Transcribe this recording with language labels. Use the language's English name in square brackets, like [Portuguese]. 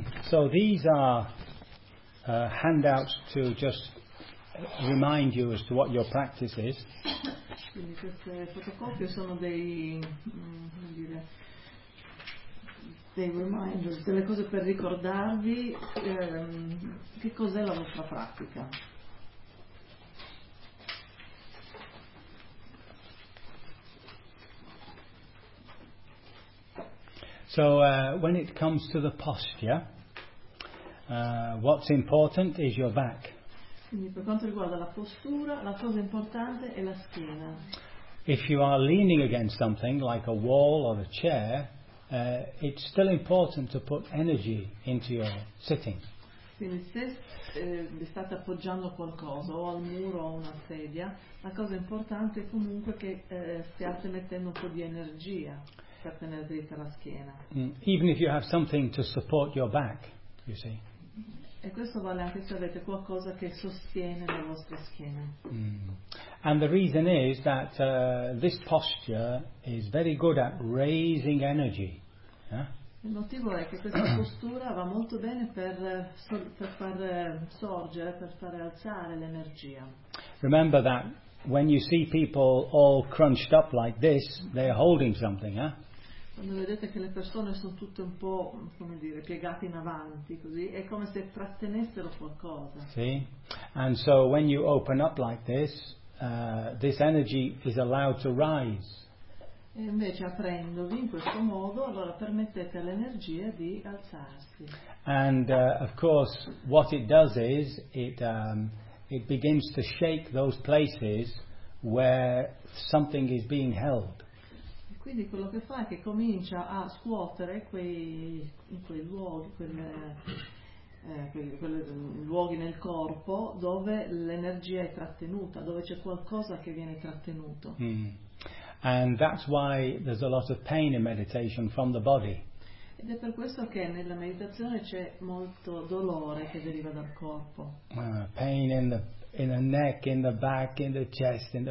[English] So these are handouts to just remind you as to what your practice is. [Italian] Quindi queste fotocopie sono dei, come dire, delle cose per ricordarvi che cos'è la vostra pratica. [English] So when it comes to the posture, what's important is your back. [Italian] Quindi per quanto riguarda la postura, la cosa importante è la schiena. [English] If you are leaning against something like a wall or a chair, it's still important to put energy into your sitting. [Italian] Quindi se state appoggiando qualcosa o al muro o a una sedia, la cosa importante è comunque che stiate mettendo un po' di energia per tenere dritta la schiena. [English] Even if you have something to support your back, you see. [Italian] E questo vale anche se avete qualcosa che sostiene la vostra schiena. [English] And the reason is that this posture is very good at raising energy. Yeah? [Italian] Il motivo è che questa postura va molto bene per far sorgere, per far alzare l'energia. [English] Remember that when you see people all crunched up like this, they're holding something, eh? [Italian] Quando vedete che le persone sono tutte un po', come dire, piegate in avanti, così, è come se trattenessero qualcosa. Sì. [English] And so when you open up like this, this energy is allowed to rise. [Italian] E invece aprendovi in questo modo, allora permettete all'energia di alzarsi. [English] And of course, what it does is it begins to shake those places where something is being held. [Italian] Quindi quello che fa è che comincia a scuotere quei luoghi nel corpo dove l'energia è trattenuta, dove c'è qualcosa che viene trattenuto. [English] And that's why there's a lot of pain in meditation from the body. [Italian] Ed è per questo che nella meditazione c'è molto dolore che deriva dal corpo. [English] Pain in the neck, in the back, in the chest, in the...